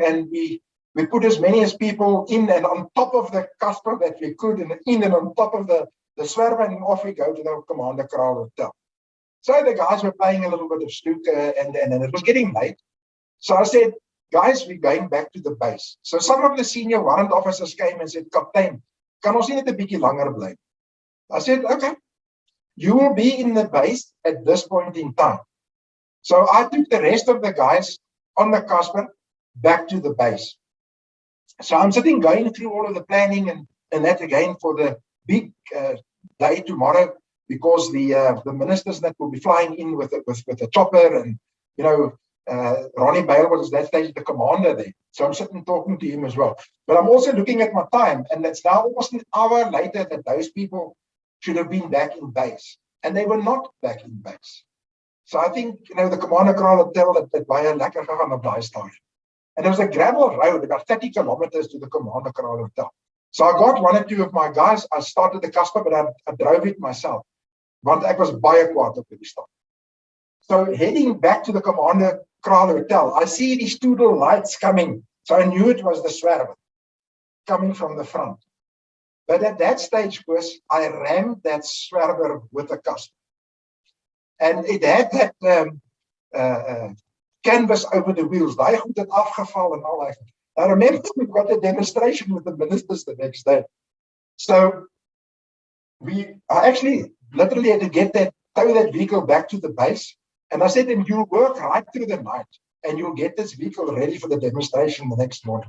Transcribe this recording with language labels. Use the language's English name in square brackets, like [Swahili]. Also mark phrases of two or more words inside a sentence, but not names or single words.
[English] And we put as many as people in and on top of the Casper that we could, and in and on top of the Swerver, and off we go to the Commando Kraal Hotel. So the guys were playing a little bit of snooker and it was getting late. So I said, guys, we're going back to the base. So some of the senior warrant officers came and said, [Afrikaans] Kaptein, kan ons nie net 'n bietjie langer bly? [English] I said, okay, you will be in the base at this point in time. So I took the rest of the guys on the Casper back to the base. So I'm sitting going through all of the planning and that again for the big day tomorrow, because the ministers that will be flying in with the chopper, and you know, Ronnie Bale was at that stage the commander there. So I'm sitting talking to him as well. But I'm also looking at my time, and it's now almost an hour later that those people should have been back in base, and they were not back in base. So I think, you know, the commander will tell that [Afrikaans] baie lekker gegaan op daai stadium. [English] And there was a gravel road about 30 kilometers to the commander hotel. So I got one or two of my guys. I started the Casper, but I drove it myself. [Afrikaans] Want ek was baie kwaad op die stad. [English] So heading back to the commander hotel, I see these two little lights coming. So I knew it was the Swerve coming from the front. But at that stage, Chris, I rammed that Swerve with a Casper. And it had that canvas over the wheels. [Afrikaans] Daai goed het afgeval [English] and all that. I remember we got a demonstration with the ministers the next day. So I actually literally had to tow that vehicle back to the base. And I said, then you'll work right through the night and you'll get this vehicle ready for the demonstration the next morning.